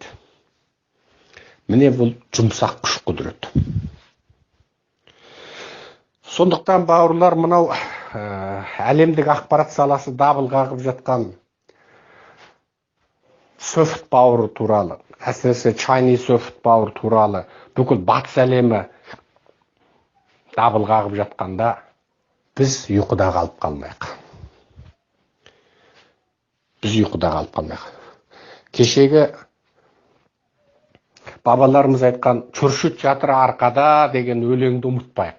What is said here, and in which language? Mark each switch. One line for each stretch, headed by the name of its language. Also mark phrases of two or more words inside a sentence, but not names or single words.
Kazakh: Міне бұл жұмсақ күш құдірет. Сондықтан бауырлар, мынау әлемдік ақпарат саласы дабыл қағып жатқан
English: soft power
Kazakh: туралы, әсіресе
English: Chinese soft power
Kazakh: туралы бүкіл батыс әлемі дабыл қағып жатқанда біз ұйқыда қалып қалмайық. Кешегі бабаларымыз айтқан «Чүршіт жатыр арқада» деген өлеңді ұмытпайық.